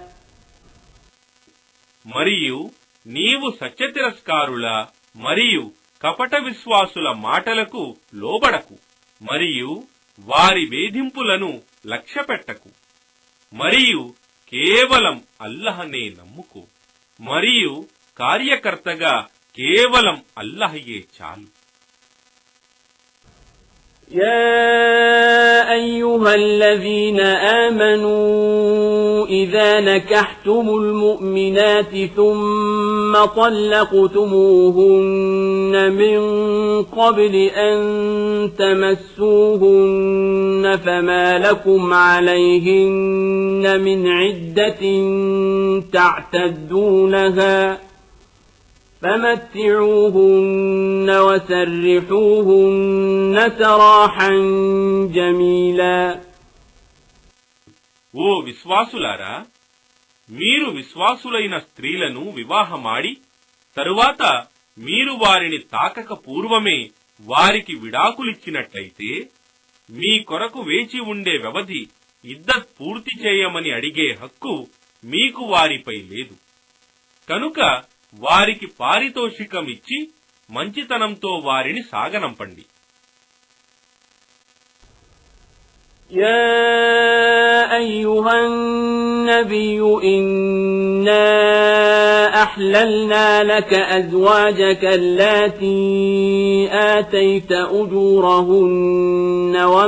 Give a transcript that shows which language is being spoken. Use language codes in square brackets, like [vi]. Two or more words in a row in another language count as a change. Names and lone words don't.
[te] మరియు నీవు సత్యతిరస్కారుల మరియు కపట విశ్వాసుల మాటలకు లోబడకు మరియు వారి వేధింపులను లక్ష్యపెట్టకు మరియు కేవలం అల్లహనే నమ్ముకో మరియు కార్యకర్తగా కేవలం అల్లహయే చాలు. [ar] يا أيها الذين آمنوا إذا نكحتم المؤمنات ثم طلقتموهن من قبل أن تمسوهن فما لكم عليهن من عدة تعتدونها فمتعوهن وسرحوهن سراحا جميلا. [te] ఓ విశ్వాసులారా, మీరు విశ్వాసులైన స్త్రీలను వివాహమాడి తరువాత మీరు వారిని తాకక పూర్వమే వారికి విడాకులిచ్చినట్లయితే మీ కొరకు వేచి ఉండే వ్యవధి ఇద్దత్ పూర్తి చేయమని అడిగే హక్కు మీకు వారిపై లేదు. కనుక వారికి పారితోషికం ఇచ్చి మంచితనంతో వారిని సాగనంపండి. [ar] يا أيها النبي إنا أحللنا لك أزواجك اللاتي آتيت أجورهن